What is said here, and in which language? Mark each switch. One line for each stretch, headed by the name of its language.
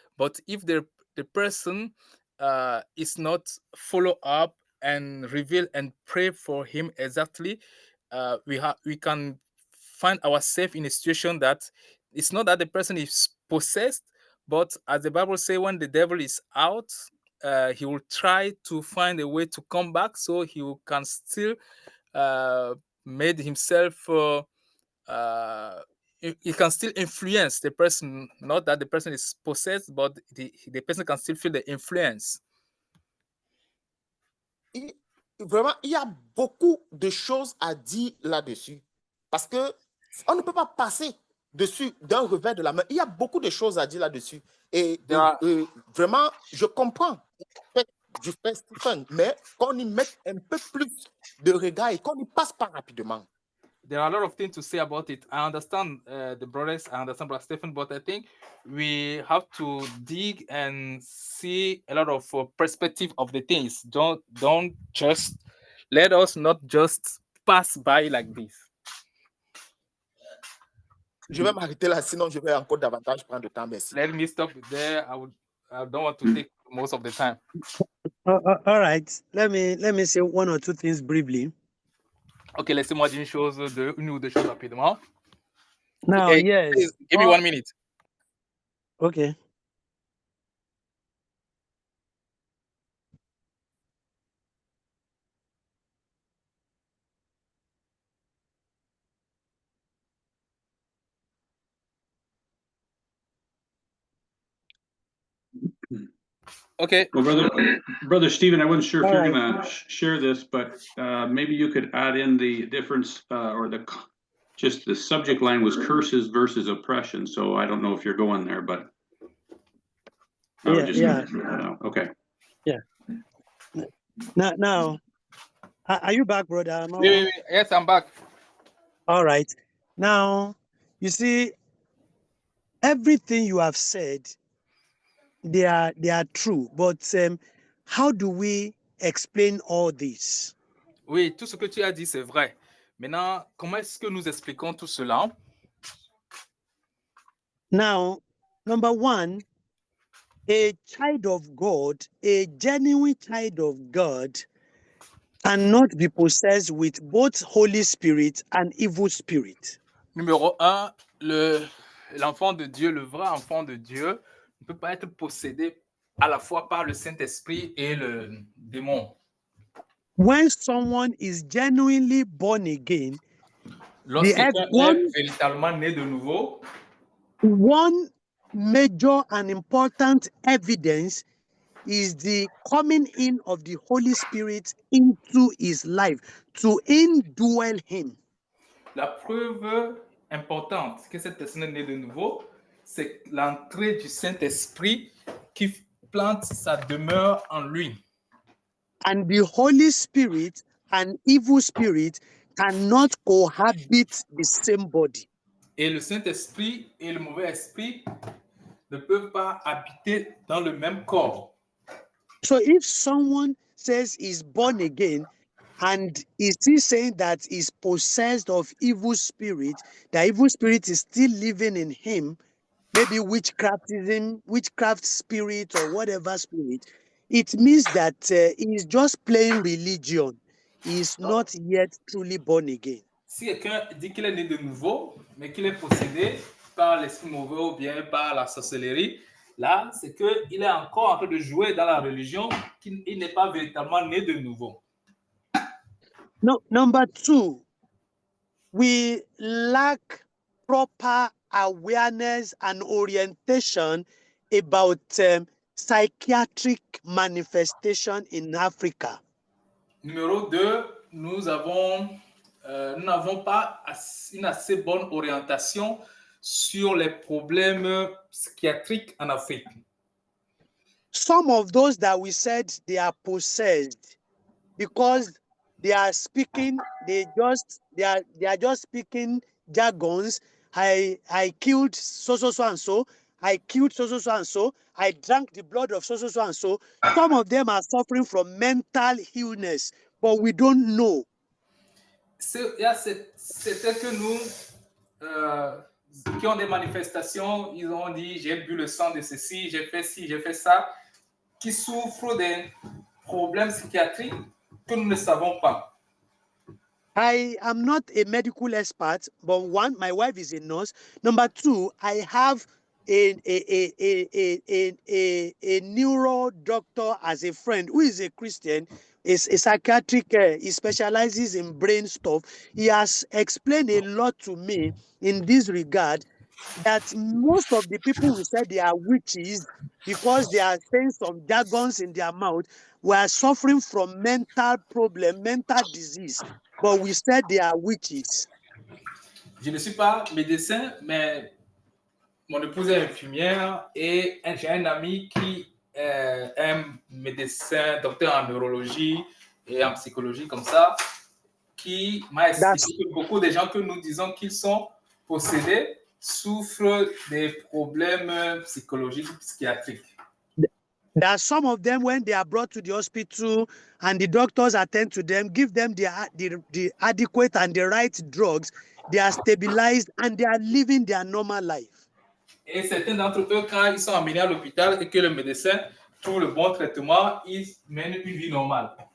English: But if the person is not follow up and reveal and pray for him exactly, we can find ourselves in a situation that it's not that the person is possessed, but as the Bible says, when the devil is out, he will try to find a way to come back, so he can still made himself he can still influence the person, not that the person is possessed, but the person can still feel the influence.
French: Vraiment, il y a beaucoup de choses à dire là-dessus. Parce que on ne peut pas passer dessus d'un revers de la main. Il y a beaucoup de choses à dire là-dessus. Et vraiment, je comprends du frère Stephen, mais qu'on y mette un peu plus de regard et qu'on y passe pas rapidement.
English: There are a lot of things to say about it. I understand the brothers, I understand Brother Stephen, but I think we have to dig and see a lot of perspective of the things. Don't just let us not just pass by like this.
French: Je vais m'arrêter là, sinon je vais encore davantage prendre de temps. Merci.
English: Let me stop there. I don't want to take most of the time. All right. Let me say one or two things briefly.
French: Ok, laissez-moi dire une ou deux choses rapidement.
English: Now, Okay, yes. please, give me 1 minute. Okay. Okay. Well, brother Stephen, I wasn't sure if All you're right. going to share this, but maybe you could add in the difference or just the subject line was curses versus oppression. So I don't know if you're going there, but I would just okay. Yeah. Now, are you back, brother? Yes, I'm back. All right. Now, you see, everything you have said, they are true. But how do we explain all this?
French: Oui, tout ce que tu as dit, c'est vrai. Maintenant, comment est-ce que nous expliquons tout cela?
English: Now, number one, a child of God, a genuine child of God, cannot be possessed with both Holy Spirit and evil spirit.
French: Numéro 1, l'enfant de Dieu, le vrai enfant de Dieu, ne peut pas être possédé à la fois par le Saint-Esprit et le démon.
English: When someone is genuinely born again,
French: Lorsque quelqu'un est véritablement né de nouveau,
English: one major and important evidence is the coming in of the Holy Spirit into his life to indwell him.
French: la preuve importante que cette personne est née de nouveau, c'est l'entrée du Saint-Esprit qui plante sa demeure en lui.
English: And the Holy Spirit and evil spirit cannot cohabit the same body.
French: Et le Saint-Esprit et le mauvais esprit ne peuvent pas habiter dans le même corps.
English: So if someone says he's born again and is still saying that he's possessed of evil spirit, the evil spirit is still living in him, maybe witchcraft spirit or whatever spirit, it means that he is just playing religion. He is not yet truly born again.
French: Si quelqu'un dit qu'il est né de nouveau, mais qu'il est possédé par l'esprit mauvais ou bien par la sorcellerie, là, c'est qu'il est encore en train de jouer dans la religion, qu'il n'est pas véritablement né de nouveau.
English: No, number two, we lack proper awareness and orientation about psychiatric manifestation in Africa.
French: Numéro 2, nous n'avons pas une assez bonne orientation sur les problèmes psychiatriques en Afrique.
English: Some of those that we said they are possessed because they are speaking, they are just speaking jargons. I killed so and so. I killed so and so. I drank the blood of so and so. Some of them are suffering from mental illness, but we don't know.
French: C'était que nous, qui ont des manifestations, ils ont dit j'ai bu le sang de ceci, j'ai fait ça, qui souffrent des problèmes psychiatriques que nous ne savons pas.
English: I am not a medical expert, but one, my wife is a nurse. Number two, I have a neuro doctor as a friend who is a Christian, is a psychiatric, he specializes in brain stuff. He has explained a lot to me in this regard, that most of the people who said they are witches because they are saying some jargons in their mouth were suffering from mental problem, mental disease, but we said they are witches.
French: Je ne suis pas médecin, mais mon épouse est infirmière et j'ai un ami qui est un médecin, docteur en neurologie et en psychologie comme ça, qui m'a expliqué que beaucoup de gens que nous disons qu'ils sont possédés souffrent des problèmes psychologiques, psychiatriques.
English: There are some of them, when they are brought to the hospital and the doctors attend to them, give them the adequate and the right drugs, they are stabilized and they are living their normal life.
French: Et certains d'entre eux, quand ils sont amenés à l'hôpital et que le médecin trouve le bon traitement, ils mènent une vie normale.